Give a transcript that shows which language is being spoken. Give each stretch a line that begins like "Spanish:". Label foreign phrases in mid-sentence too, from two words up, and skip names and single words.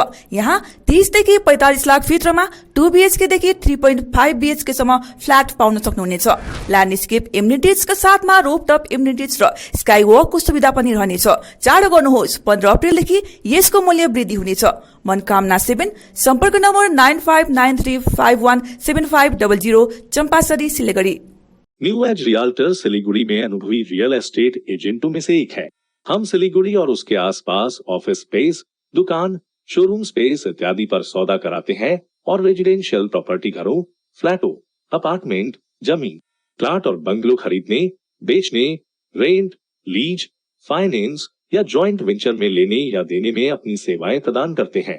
Nepali: यहाँ 30 देखि 45 लाख भित्रमा 2 BHK देखि 3.5 BHK सम्म फ्ल्याट पाउन सक्नुहुनेछ।
English: landscape amenities
Nepali: साथमा
English: rooftop amenities
Nepali: र
English: sky walk
Nepali: सुविधा पनि रहनेछ। चाँडो गर्नुहोस्, 15 अप्रिलदेखि यसको मूल्य वृद्धि हुनेछ। मनकामना 7, सम्पर्क नम्बर 9593517500, चंपासरी सिलीगुड़ी।
Hindi: न्यू एज रियल्टर सिलीगुड़ी में अनुभवी
English: real estate
Hindi: एजेंटों में से एक है। हम सिलीगुड़ी और उसके आसपास
English: office space,
Hindi: दुकान,
English: showroom space
Hindi: इत्यादि पर सौदा कराते हैं और
English: residential property
Hindi: घरों, फ्लैटों, अपार्टमेंट, जमीन, प्लाट और बंगलो खरीदने, बेचने, रेंट, लीज, फाइनेंस या
English: joint venture
Hindi: में लेने या देने में अपनी सेवाएं प्रदान करते हैं।